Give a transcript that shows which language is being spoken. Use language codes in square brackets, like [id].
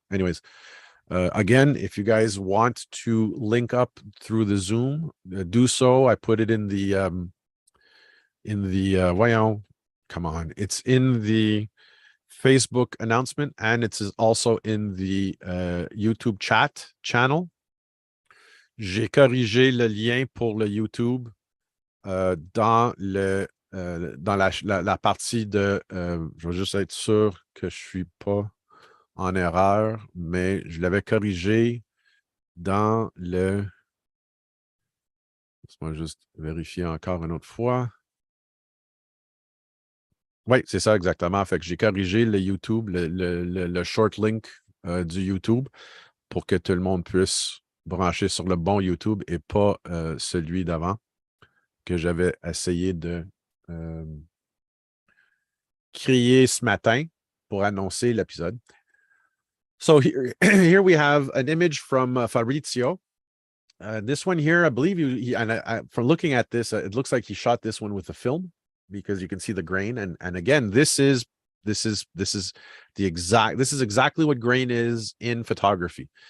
[en] Anyways, again, if you guys want to link up through the Zoom, do so. I put it in the voyons, come on, it's in the Facebook announcement, and it's also in the YouTube chat channel. [fr] J'ai corrigé le lien pour le YouTube dans la partie de je vais juste être sûr que je suis pas en erreur, mais je l'avais corrigé dans le. Laisse-moi juste vérifier encore une autre fois. Oui, c'est ça exactement. Fait que j'ai corrigé le YouTube, le short link du YouTube pour que tout le monde puisse brancher sur le bon YouTube et pas celui d'avant que j'avais essayé de créer ce matin pour annoncer l'épisode. [en] So here we have an image from Fabrizio. This one here, I believe from looking at this, it looks like he shot this one with a film, because you can see the grain. And again, this is exactly what grain is in photography.